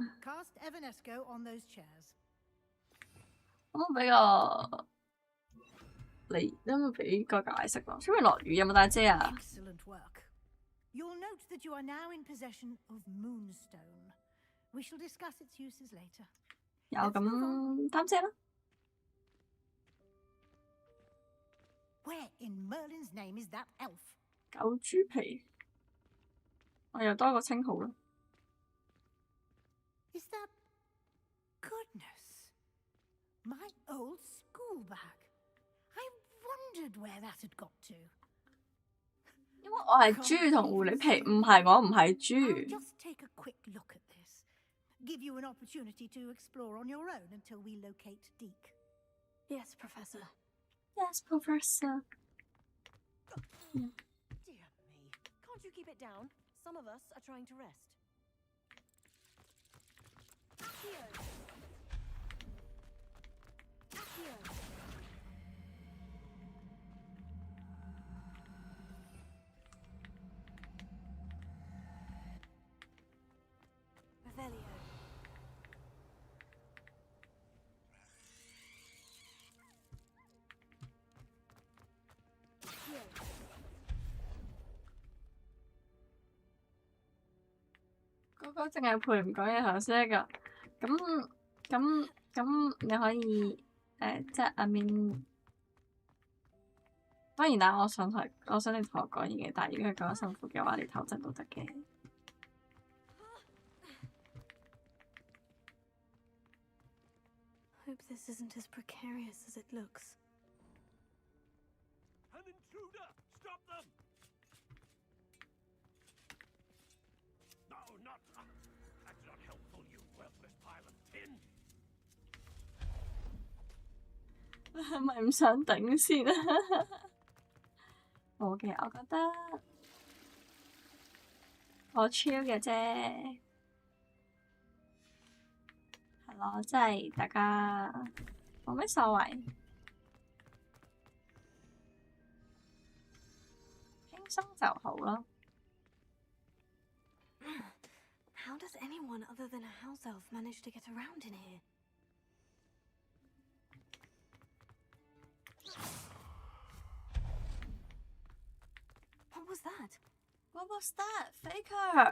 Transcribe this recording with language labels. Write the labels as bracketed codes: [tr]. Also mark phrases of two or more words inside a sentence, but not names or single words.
[yue] 可唔可以俾個你可唔可以俾個解釋咯？出面落雨有冇帶遮啊？ [en] Excellent work. You'll note that you are now in possession of Moonstone. We shall discuss its uses later. [yue] 有咁擔遮啦。 [en] Where in Merlin's name is that elf? [yue] 狗豬皮，我又多個稱號啦。 [en] Is that goodness? My old school bag. I wondered where that had got to. [yue] 因為我係豬同狐狸皮，唔係我唔係 [en] I'll [yue] 豬。 [en] just take a quick look at this. Give you an opportunity to explore on your own until we locate Deke. Yes, Professor. Yes, Professor. Dear me. Can't you keep it down? Some of us are trying to rest. Accio. Accio. Revelio. Accio. [yue] 嗰個淨係陪唔講嘢頭先㗎。咁，你可以即係 [en] I mean， [yue] 當然啦，我想你同我講嘢嘅，但係如果佢講得辛苦嘅話，你唞陣都得嘅。 [en] Hope this isn't as precarious as it looks. An intruder! Stop them! No, not. That's not helpful, you worthless pile of tin. [yue] 係咪唔想頂先啊？冇嘅，我覺得我 chill 嘅啫，係咯，即係大家冇咩所謂，輕鬆就好咯。 [en] How does anyone other than a house elf manage to get around in here? What was that? What was that? Faker!